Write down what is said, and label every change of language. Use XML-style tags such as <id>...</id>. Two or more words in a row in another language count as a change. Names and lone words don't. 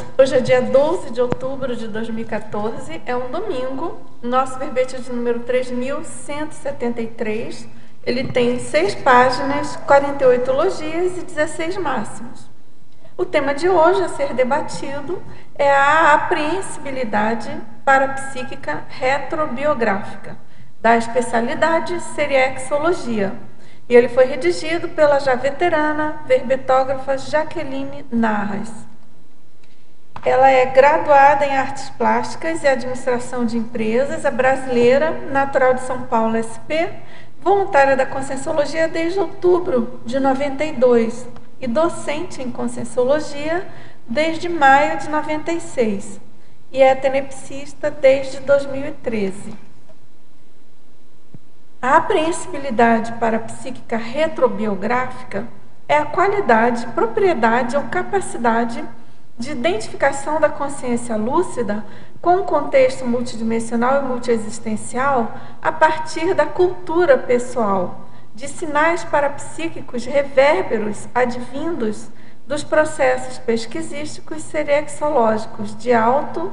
<pt>Hoje é dia 12 de outubro de 2014, é um domingo. Nosso verbete é de número 3173. Ele tem 6 páginas, 48 logias e 16 máximos. O tema de hoje a ser debatido é a apreensibilidade parapsíquica retrobiográfica, da especialidade Seriexologia. E ele foi redigido pela já veterana verbetógrafa Jaqueline Narras. Ela é graduada em Artes Plásticas e Administração de Empresas, é brasileira, natural de São Paulo, SP, voluntária da Conscienciologia desde outubro de 92 e docente em Conscienciologia desde maio de 96 e é tenepsista desde 2013. A apreensibilidade parapsíquica retrobiográfica é a qualidade, propriedade ou capacidade de identificação da consciência lúcida com o contexto multidimensional e multiexistencial a partir da cultura pessoal, de sinais parapsíquicos revérberos advindos dos processos pesquisísticos seriexológicos de auto</pt>